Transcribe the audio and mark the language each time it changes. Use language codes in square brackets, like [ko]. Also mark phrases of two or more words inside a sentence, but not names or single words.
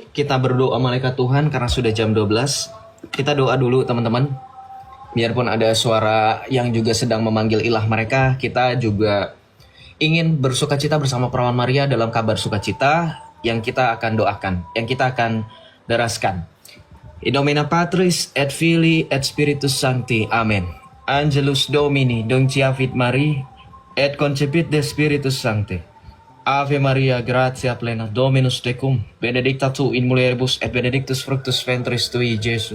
[id] Kita berdoa malaikat Tuhan karena sudah jam 12. Kita doa dulu teman-teman. Biarpun ada suara yang juga sedang memanggil ilah mereka, kita juga ingin bersukacita bersama Perawan Maria dalam kabar sukacita yang kita akan doakan, yang kita akan deraskan. [la] In nomine Patris et Filii et Spiritus Sancti. Amen. Angelus Domini, Donciavit Maria, et concepit de Spiritus Sancti. Ave Maria, gratia plena, Dominus tecum, benedicta tu in mulieribus et benedictus fructus ventris tui, Iesus.